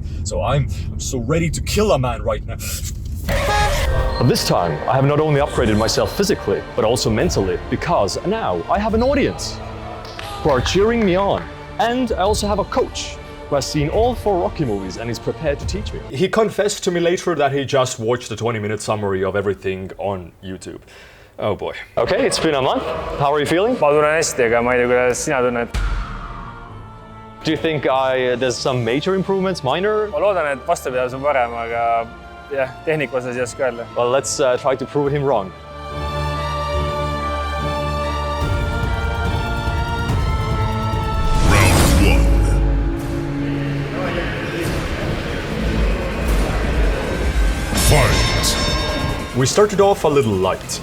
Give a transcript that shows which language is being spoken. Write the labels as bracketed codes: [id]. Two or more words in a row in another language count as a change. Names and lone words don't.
[en] So I'm so ready to kill a man right now. But this time, I have not only upgraded myself physically, but also mentally, because now I have an audience who are cheering me on. And I also have a coach who has seen all 4 Rocky movies and is prepared to teach me. He confessed to me later that he just watched the 20-minute summary of everything on YouTube. Oh boy. Okay, it's been a month. How are you feeling? [et] Ma tunnen hästi, aga ma ei tea, kuidas sina tunned. [en] Do you think there's some major improvements, minor? [et] Ma loodan, et vastupidavus on parem, aga jah, tehnika osas ei oska öelda. [en] Well, let's try to prove him wrong. We started off a little light.